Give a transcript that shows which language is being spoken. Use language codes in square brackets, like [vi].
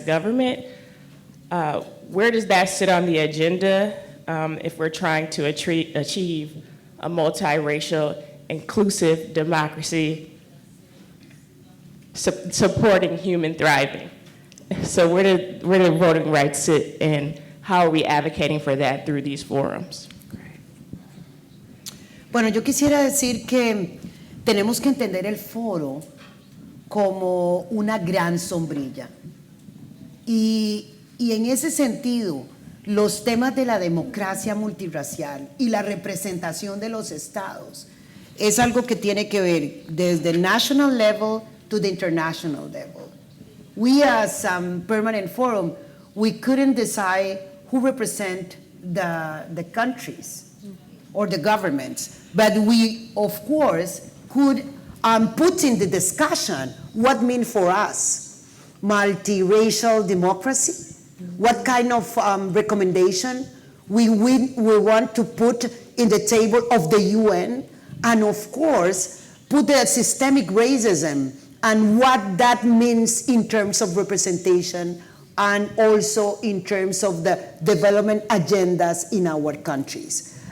[en] government, where does that sit on the agenda if we're trying to achieve a multiracial, inclusive democracy supporting human thriving? So where do voting rights sit, and how are we advocating for that through these forums? [es] Bueno, yo quisiera decir que tenemos que entender el foro como una gran sombrilla. Y en ese sentido, los temas de la democracia multirracial y la representación de los estados es algo que tiene que ver desde el [en] national level to the international level. We as Permanent Forum, we couldn't decide who represent the countries or the governments, but we, of course, could put in the discussion what means for us multiracial democracy, what kind of recommendation we want to put in the table of the UN, and of course, put the systemic racism and what that means in terms of representation and also in terms of the development agendas in our countries.